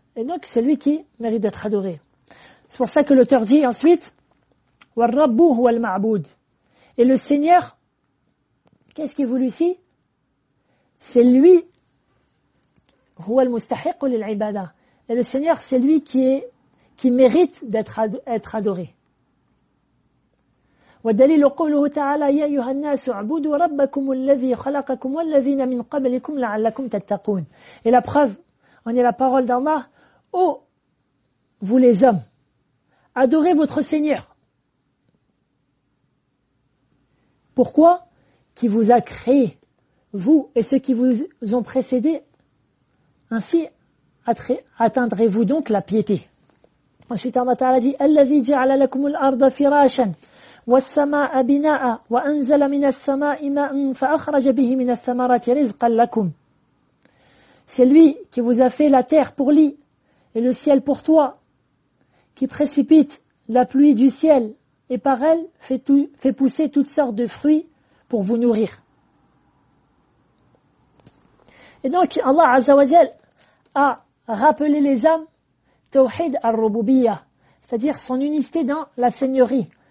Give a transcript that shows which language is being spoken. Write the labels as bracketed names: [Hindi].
[French] Et donc c'est lui qui mérite d'être adoré. C'est pour ça que l'auteur dit ensuite [Arabic] وَالرَّبُّ هُوَ الْمَعْبُودُ. [French] Et le Seigneur, qu'est-ce qu'il voulait ici? c'est lui, [Arabic] huwa al-mustahiq lil-ibada. [French] Et le Seigneur, c'est lui qui mérite d'être adoré. [Arabic] والدليل قوله تعالى يا أيها الناس اعبدوا ربكم الذي خلقكم والذين من قبلكم لعلكم تتقون. [French] Et la preuve, on est la parole d'Allah. Ô vous les hommes, adorez votre Seigneur. Pourquoi? Qui vous a créé, vous et ceux qui vous ont précédés. Ainsi atteindrez-vous donc la piété. Ensuite Allah Ta'ala dit [Arabic] الذي جعل لكم الأرض فراشا والسماء بناء وأنزل من السماء ماء فأخرج به من الثمرات رزقا لكم. [French] C'est lui qui vous a fait la terre pour lit et le ciel pour toi, qui précipite la pluie du ciel et par elle fait pousser toutes sortes de fruits pour vous nourrir. Et donc Allah Azza wa Jal a rappelé les âmes Tawhid al-Rububiyyah, c'est-à-dire son unicité dans la seigneurie.